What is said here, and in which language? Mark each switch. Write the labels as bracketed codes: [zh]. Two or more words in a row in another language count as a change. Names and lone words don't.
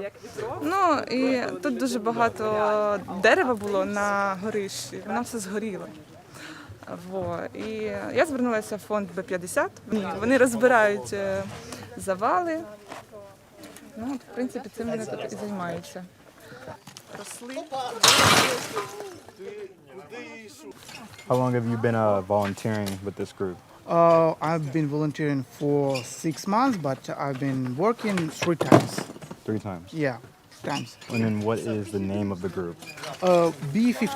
[uk] Ну, і тут дуже багато дерева було на горищі, воно все згоріло. І я звернулася в фонд Б-50. Вони розбирають завали. Ну, от, в принципі, цим вони тут і займаються. Росли. [en] How long have you been volunteering with this group? I've been volunteering for 6 months, but I've been working 3 times. 3 times. Yeah, times. And then what is the name of the group? B50.